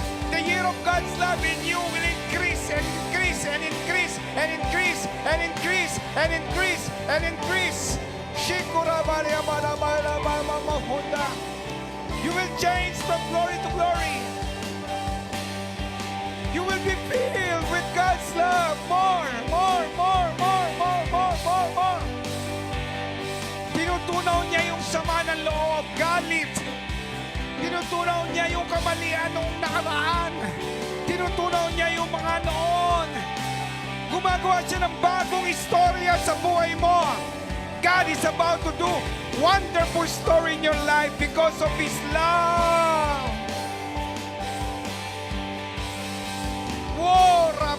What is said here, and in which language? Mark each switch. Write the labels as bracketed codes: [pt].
[en] The year of God's love in you will increase and increase and increase and increase and increase and increase and increase. Shikura baria bara bara bara mahunda. You will change from glory to glory. You will be filled with God's love. More, more, more, more, more, more, more, more. [tl] Tinutunaw niya yung sama ng loob, galit. Tinutunaw niya yung kamalian nung nakaraan. Tinutunaw niya yung mga noon. Gumagawa siya ng bagong istorya sa buhay mo. [en] God is about to do wonderful story in your life because of His love. Whoa,